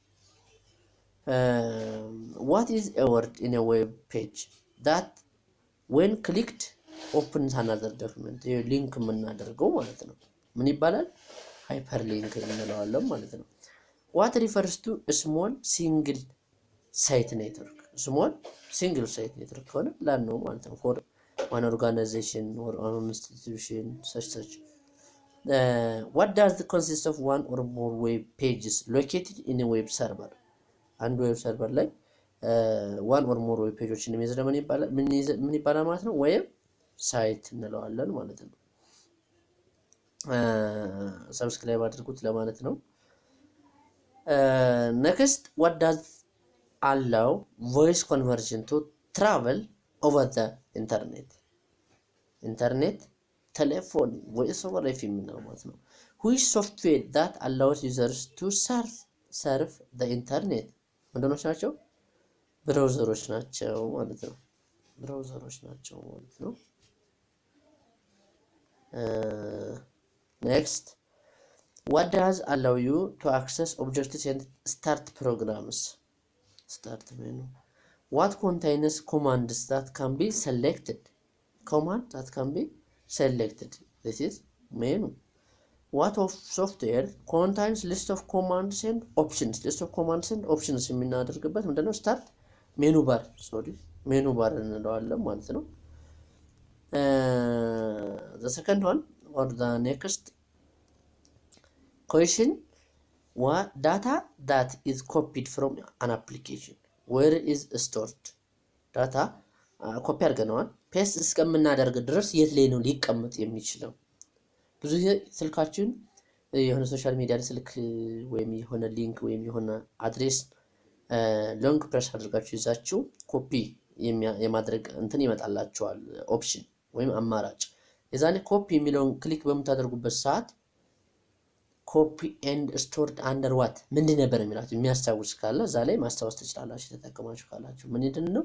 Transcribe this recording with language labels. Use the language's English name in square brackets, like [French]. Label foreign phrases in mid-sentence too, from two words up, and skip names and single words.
[English] what is a word in a web page that when clicked opens another document? [Amharic] ሊንክ የምናደርገው ማለት ነው ምን ይባላል? [English] ሃይፐርሊንክ [Amharic] እንለዋለን ማለት ነው። [English] what refers to a small single site network? small single site network [Amharic] ከሆነ ላን ነው ማለት ነው። [English] for one organization or an institution such. what does the consist of one or more web pages located in a web server? [Amharic] አንድ ዌብ ሰርቨር ላይ [English] one or more web pageዎችን [Amharic] የሚይዝ ምን ይባላል ማለት ነው? [English] web site [Amharic] እንለዋለን ማለት ነው። ሰብስክራይብ አድርጉት ለማለት ነው። [English] next, what does allow voice conversion to travel over the internet telephone voice over IP [Amharic] የምንለው ማለት ነው። [English] which software that allows users to surf the internet [Amharic] ምንድኖች ናቸው? ብራውዘሮች ናቸው ማለት ነው። ብራውዘሮች ናቸው ማለት ነው። [English] next, what does allow you to access objects and start programs? Start menu. What contains commands that can be selected? Command that can be selected. This is menu. What of software contains list of commands and options? List of commands and options [Amharic] የምናደርግበት ምንድነው? [English] Start menu bar. Sorry, menu bar [Amharic] እንለዋለን ማለት ነው። [English] The second one or the next question, what data that is copied from an application where is stored? [Amharic] ዳታ ኮፒ አድርገነዋል ፔስት እስከምናደርግ ድረስ የት ላይ ነው ሊቀመጥ የሚችለው? ብዙ ጊዜ ስልካችን የሆነ [English] social media [Amharic] ስልክ ወይም የሆነ ሊንክ ወይም የሆነ አድሬስ [English] long press [Amharic] አድርጋችሁ ይዛችሁ ኮፒ የማድረግ እንትን ይመጣላችኋል ኦፕሽን ወይም አማራጭ። የዛኔ ኮፒ የሚለውን ክሊክ በምታደርጉበት ሰዓት [English] copy and stored under what [Amharic] ምንድን ነበር የሚላችሁ የሚያስታውስ ካለ እዛ ላይ ማስታወስ ትችላላችሁ ተጠቅማችሁ ካላችሁ። ምንድን ነው?